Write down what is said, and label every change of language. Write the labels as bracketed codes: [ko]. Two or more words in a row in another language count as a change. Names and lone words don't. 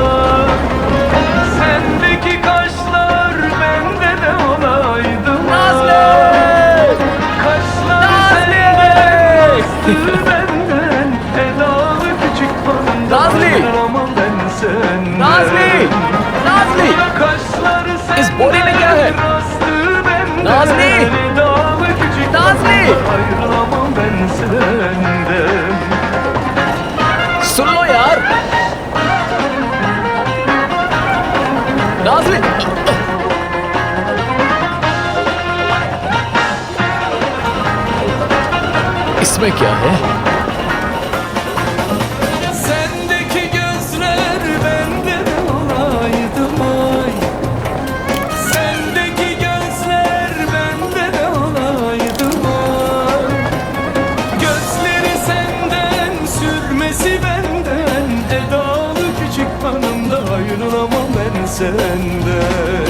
[tr] Sendeki kaşlar bende de olaydı mı? Kaşlar senden, bastı benden, edalı küçük hanımdan, aman ben senden. Kaşlar [hi] इस बोरी में क्या है? [tr] senden, bastı benden, [hi] नाज़ली! [tr] edalı küçük [hi] नाज़ली! [tr] hanımdan, aman ben senden. [hi] सुन लो यार। नाज़ली, इसमें क्या है? [tr] Sendeki gözler bende de olaydı ay. Sendeki gözler bende de olaydı ay. Gözleri senden, sürmesi benden, edalı küçük hanımda ayrılamam ben senden.